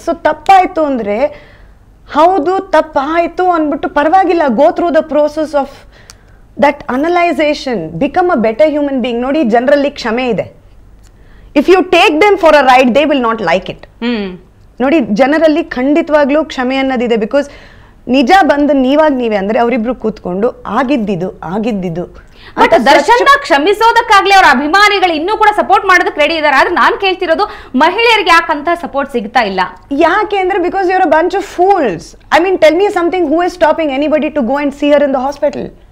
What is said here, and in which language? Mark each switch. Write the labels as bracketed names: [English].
[English] So [Kannada] ತಪ್ಪಾಯ್ತು ಅಂದ್ರೆ ಹೌದು ತಪ್ಪಾಯ್ತು ಅಂದ್ಬಿಟ್ಟು ಪರವಾಗಿಲ್ಲ, [English] go through the process of that analyzation, become a better human being. [Kannada] ನೋಡಿ, ಜನರಲ್ಲಿ ಕ್ಷಮೆ ಇದೆ. [English] if you take them for a ride, they will not like it. [Kannada] ನೋಡಿ, ಜನರಲ್ಲಿ ಖಂಡಿತವಾಗ್ಲೂ ಕ್ಷಮೆ ಅನ್ನೋದಿದೆ. ಬಿಕಾಸ್ ನಿಜ ಬಂದು ನೀವೇ ಅಂದ್ರೆ ಅವರಿಬ್ರು ಕೂತ್ಕೊಂಡು ಆಗಿದ್ದಿದ್ದು ಬಟ್ ದರ್ಶನ್ ಕ್ಷಮಿಸೋದಕ್ಕಾಗ್ಲಿ ಅವ್ರ ಅಭಿಮಾನಿಗಳು ಇನ್ನೂ ಕೂಡ ಸಪೋರ್ಟ್ ಮಾಡೋದಕ್ಕೆ ರೆಡಿ ಇದಾರೆ. ಆದ್ರೆ ನಾನ್ ಕೇಳ್ತಿರೋದು, ಮಹಿಳೆಯರಿಗೆ ಯಾಕಂತ ಸಪೋರ್ಟ್ ಸಿಗ್ತಾ ಇಲ್ಲ? ಯಾಕೆ ಅಂದ್ರೆ [English] Because you are a bunch of fools. I mean, tell me something, who is stopping anybody to go and see her in the hospital?